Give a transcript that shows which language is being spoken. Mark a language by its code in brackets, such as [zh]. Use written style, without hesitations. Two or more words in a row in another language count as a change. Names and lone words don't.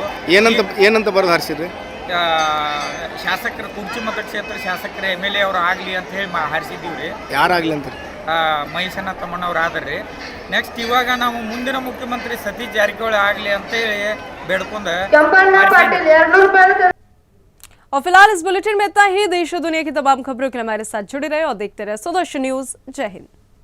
[kn] ಏನಂತ ಬರೆದು ಹಾರಿಸಿದ್ರಿ? ಶಾಸಕರ ಕುರ್ಚಿ ಮತಕ್ಷೇತ್ರ ಶಾಸಕರ MLA ಅವರು ಆಗಲಿ ಅಂತ ಹೇಳಿ ಹಾರಿಸಿದ್ದೀವಿ ರೀ. ಯಾರಾಗಲಿ ಅಂತ? ಮಹೇಶಣ್ಣ ತಮ್ಮಣ್ಣವ್ರು ಆದ್ರಿ. ನೆಕ್ಸ್ಟ್ ಇವಾಗ ನಾವು ಮುಂದಿನ ಮುಖ್ಯಮಂತ್ರಿ ಸತೀಶ್ ಜಾರಕಿಹೊಳಿ ಆಗಲಿ ಅಂತೇಳಿ ಬೇಡ್ಕೊಂಡು. [hi] और फिलहाल इस बुलेटिन में इतना ही। देश और दुनिया की तमाम खबरों के लिए हमारे साथ जुड़े रहे और देखते रहे सुदर्शन न्यूज। जय हिंद।